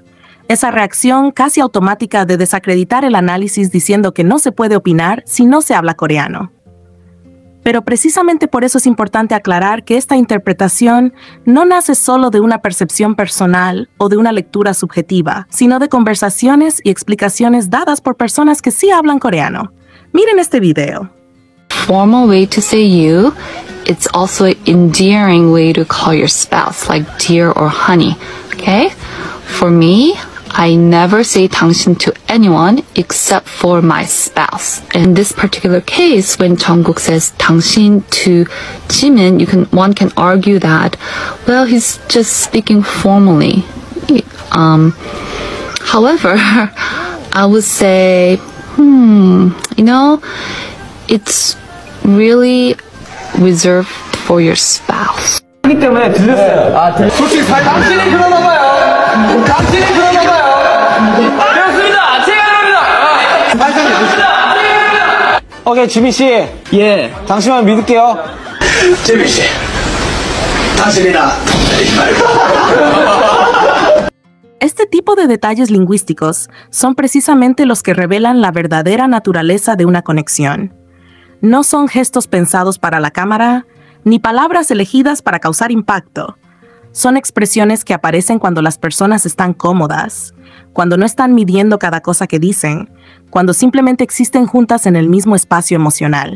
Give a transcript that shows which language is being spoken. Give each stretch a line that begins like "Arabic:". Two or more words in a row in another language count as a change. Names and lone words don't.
Spanish: Esa reacción casi automática de desacreditar el análisis diciendo que no se puede opinar si no se habla coreano. Pero precisamente por eso es importante aclarar que esta interpretación no nace solo de una percepción personal o de una lectura subjetiva, sino de conversaciones y explicaciones dadas por personas que sí hablan coreano. Miren este video.
English: Formal way to say you, it's also an endearing way to call your spouse, like dear or honey, okay? For me, I never say 당신 to anyone except for my spouse. In this particular case, when Jungkook says 당신 to Jimin, one can argue that, well, he's just speaking formally. However, I would say, it's really reserved for your spouse.
Korean: 하기 때문에 들렸어요. 솔직히 당신이 그러나 봐요. 당신이 그러나 봐요. 그렇습니다. 제가 그럽니다. 오케이, 지민 씨. 예. 당신만 믿을게요. 지민 씨. 당신이나.
Spanish: Este tipo de detalles lingüísticos son precisamente los que revelan la verdadera naturaleza de una conexión. No son gestos pensados para la cámara, ni palabras elegidas para causar impacto. Son expresiones que aparecen cuando las personas están cómodas, cuando no están midiendo cada cosa que dicen, cuando simplemente existen juntas en el mismo espacio emocional.